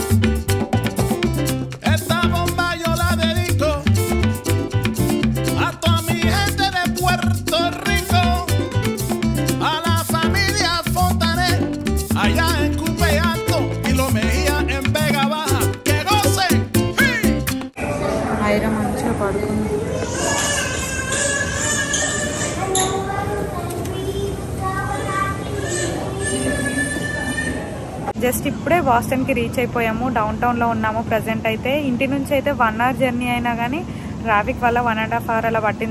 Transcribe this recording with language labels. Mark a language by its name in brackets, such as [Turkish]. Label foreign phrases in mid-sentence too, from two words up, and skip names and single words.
[Spanish] esta bomba yo la dedico a toda mi gente de Puerto Rico, a la familia Fontanet, allá en Cupe Alto y Lo Mejía en Vega Baja, que gocen. [Telugu] ఐరా మంచిగా పడుకుంది. జస్ట్ ఇప్పుడే బాస్టన్కి రీచ్ అయిపోయాము. డౌన్ టౌన్లో ఉన్నాము ప్రజెంట్ అయితే. ఇంటి నుంచి అయితే [English] 1 hour journey [Telugu] అయినా కానీ ట్రాఫిక్ వల్ల 1.5 hour అలా పట్టింది.